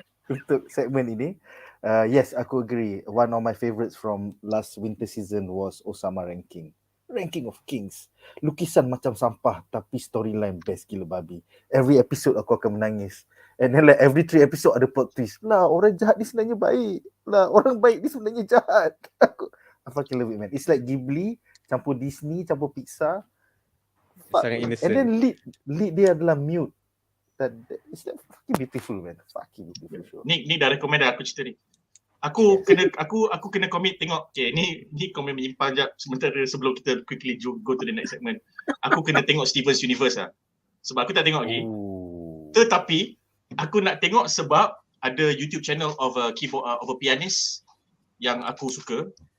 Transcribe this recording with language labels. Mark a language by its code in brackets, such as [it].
[ms] Untuk segmen ini, yes, aku agree. [en] One of my favorites from last winter season was Osama Ranking of Kings. [ms] Lukisan macam sampah tapi storyline best gila babi. [en] Every episode [ms] aku akan menangis. [en] And then like every 3 episode ada plot twist. [ms] Lah, orang jahat ni sebenarnya baik. Lah, orang baik ni sebenarnya jahat. [en] I fucking love it, man. It's like Ghibli campur Disney, campur Pixar. [ms] Sangat innocent. [en] And then lead [ms] dia adalah [en] mute. It's that fucking beautiful, man. Fucking beautiful. [ms] Ni dah recommend dah aku cerita ni. Aku kena commit tengok. Okay, ni komen menyimpang jap sementara sebelum kita [en] quickly go to the next segment. [ms] Aku kena tengok Steven's Universe lah. Sebab aku tak tengok lagi. Tetapi aku nak tengok sebab ada [en] YouTube channel of a pianist [ms] yang aku suka.